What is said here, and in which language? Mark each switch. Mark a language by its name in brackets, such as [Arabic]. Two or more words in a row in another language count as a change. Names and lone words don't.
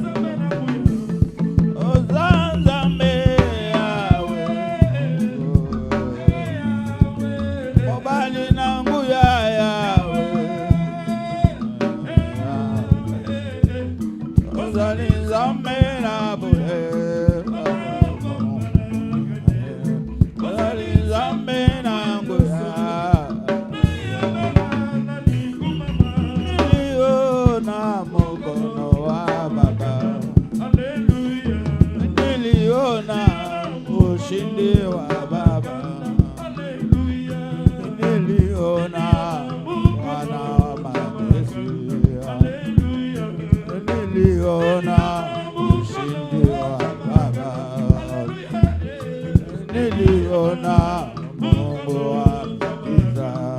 [Lingala] Ozali nzambe yawe Mobali na nguya yawe Ozali nzambe na bule Ozali nzambe na nguya [Swahili] Niliona mokono wa baba [Lingala] Niliona ushindi wa baba [Swahili] Niliona mwana wa majeshi Niliona ushindi wa baba Niliona Mungu wa miujiza